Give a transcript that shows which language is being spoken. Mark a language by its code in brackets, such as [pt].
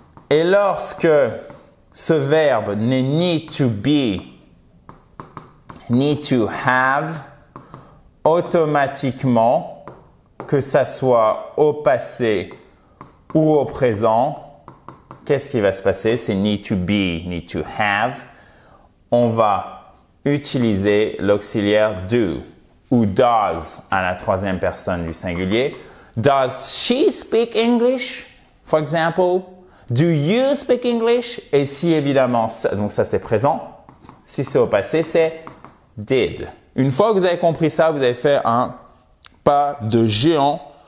[fr] Et lorsque ce verbe n'est ni to be, ni to have, automatiquement, que ça soit au passé ou au présent, qu'est-ce qui va se passer? C'est need to be, need to have. On va utiliser l'auxiliaire do ou does à la troisième personne du singulier. [en] Does she speak English, for example? Do you speak English? [fr] Et si évidemment, donc ça c'est présent. Si c'est au passé, c'est did. Une fois que vous avez compris ça, vous avez fait un pas de géant.